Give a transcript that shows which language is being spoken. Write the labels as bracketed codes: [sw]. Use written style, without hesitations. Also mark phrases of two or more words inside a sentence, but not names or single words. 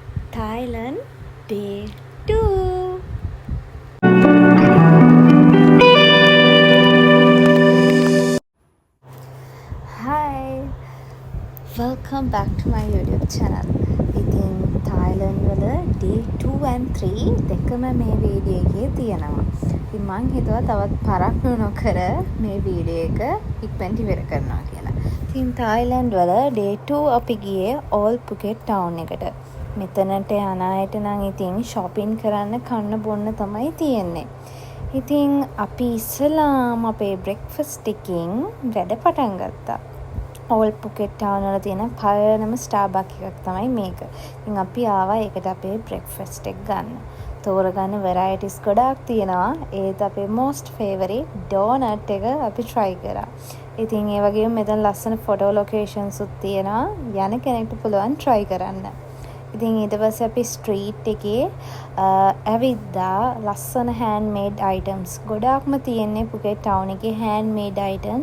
[en] Thailand day 2. Hi, welcome back to my YouTube channel. [si] ඉතින් Thailand වල [en] day 2 and 3 [si] දෙකම මේ වීඩියෝ එකේ තියෙනවා. ඉතින් මං හිතුවා තවත් පරක් නොකර මේ වීඩියෝ එක ඉක්මනට ඉවර කරනවා කියලා. ඉතින් Thailand වල [en] day 2 [si] අපි ගියේ All Phuket town එකට. මෙතනට යන අයට නම් ඉතින් shopping කරන්න කන්න බොන්න තමයි තියෙන්නේ. ඉතින් අපි ඉස්සලාම අපේ breakfast එකකින් වැඩ පටන් ගත්තා. All Phuket town වල තියෙන පළවෙනිම Starbucks එකක් තමයි මේක. ඉතින් අපි ආවා ඒකට අපේ breakfast එක ගන්න. තෝරගන්න varieties ගොඩාක් තියෙනවා. ඒත් අපේ [en] most favorite donut [si] එක අපි try කරා. ඉතින් ඒ වගේම මෙතන ලස්සන [en] photo locations [si] උත් තියෙනවා. යන කෙනෙක්ට පුළුවන් try කරන්න. ඉතින් ඊට පස්සේ අපි ස්ට්‍රීට් එකේ ඇවිද්දා ලස්සන [en] handmade items [si] ගොඩාක්ම තියෙන්නේ Phuket town එකේ [en] handmade items.